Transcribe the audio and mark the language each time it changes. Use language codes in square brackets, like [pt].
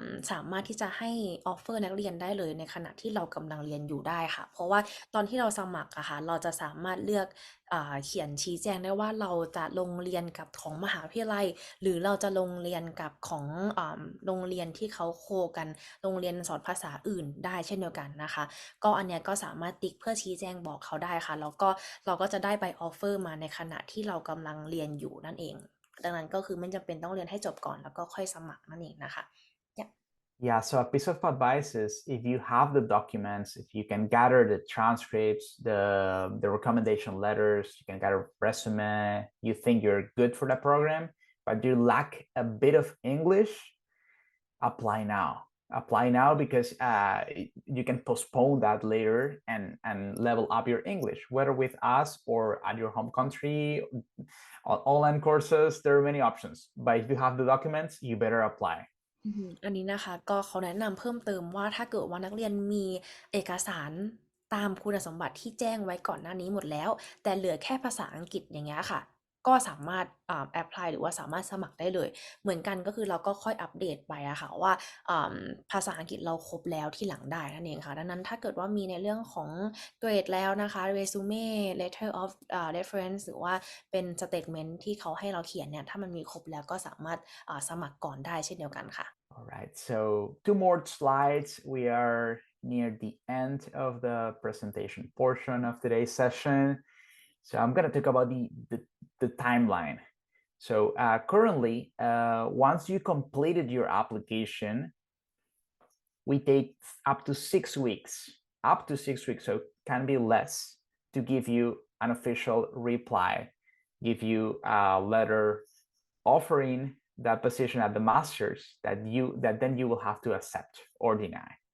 [th] สามารถที่จะให้ offer นักเรียนได้เลยในขณะที่เรากำลังเรียนอยู่ได้ค่ะเพราะว่าตอนที่เราสมัครอะค่ะเราจะสามารถเลือกเขียนชี้แจงได้ว่าเราจะลงเรียนกับของมหาวิทยาลัยหรือเราจะลงเรียนกับของโรงเรียนที่เขาโคกันโรงเรียนสอนภาษาอื่นได้เช่นเดียวกันนะคะก็อันเนี้ยก็สามารถติ๊กเพื่อชี้แจงบอกเขาได้ค่ะแล้วก็เราก็จะได้ใบออฟเฟอร์มาในขณะที่เรากำลังเรียนอยู่นั่นเองดังนั้นก็คือไม่จำเป็นต้องเรียนให้จบก่อนแล้วก็ค่อยสมัครนั่นเองนะคะ [en] Yeah, so a piece of advice is if you have the documents, if you can gather the transcripts, the recommendation letters, you can gather resume, you think you're good for the program, but you lack a bit of English, apply now. Apply now because you can postpone that later and level up your English, whether with us or at your home country, online courses, there are many options. But if you have the documents, you better apply. [th] อันนี้นะคะก็เขาแนะนำเพิ่มเติมว่าถ้าเกิดว่านักเรียนมีเอกสารตามคุณสมบัติที่แจ้งไว้ก่อนหน้านี้หมดแล้วแต่เหลือแค่ภาษาอังกฤษอย่างเงี้ยค่ะก็สามารถแอพพลายหรือว่าสามารถสมัครได้เลยเหมือนกันก็คือเราก็ค่อยอัปเดตไปอะค่ะว่า ภาษาอังกฤษเราครบแล้วที่หลังได้นั่นเองค่ะดังนั้นถ้าเกิดว่ามีในเรื่องของเกรดแล้วนะคะ resume [en] letter of reference [th] หรือว่าเป็น statement ที่เขาให้เราเขียนเนี่ยถ้ามันมีครบแล้วก็สามารถสมัครก่อนได้เช่นเดียวกันค่ะ [en] All right, so 2 more slides. We are near the end of the presentation portion of today's session. So I'm going to talk about the timeline. So currently, once you completed your application, we take up to 6 weeks, so it can be less, to give you an official reply, give you a letter offering that position at the master's that then you will have to accept or deny.